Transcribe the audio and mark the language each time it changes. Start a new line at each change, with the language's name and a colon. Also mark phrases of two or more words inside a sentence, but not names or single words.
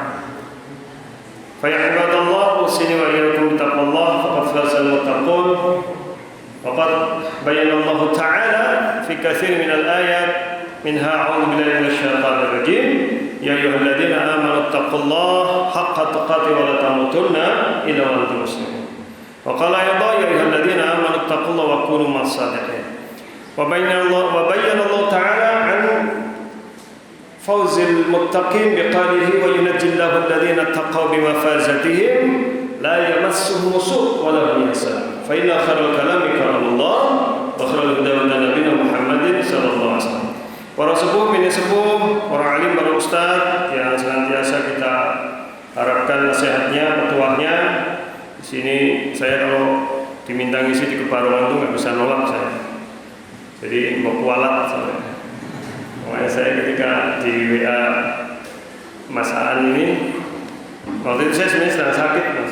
Arabic: فيا عباد الله اوصيني واياكم بتقوى الله فقد فاز المتقون وقد بين الله تعالى في كثير من الايات منها اعوذ بالله من الشيطان الرجيم يا أيها الذين آمنوا اتقوا الله حق تقاته ولا تموتن إلا وأنتم مسلمون وقال أيضا يا أيها الذين آمنوا اتقوا الله وكونوا مع الصادقين وبين الله تعالى عن فوز المتقين بقوله وينجي الله الذين اتقوا بمفازتهم لا يمسهم سوء ولا هم يحزنون فإن خير الكلام كلام الله وخير الهدى هدى نبينا محمد صلى الله عليه وسلم.
Indonesian: Para sepuh, mini sepuh, para alim, para ustaz yang senantiasa kita harapkan nasihatnya, petuahnya. Di sini saya kalau diminta ngisi di Kebarongan tuh nggak bisa nolak saya. Jadi mau kualat soalnya. Makanya saya ketika di WA Mas Aan ini, waktu itu saya sebenarnya sedang sakit Mas.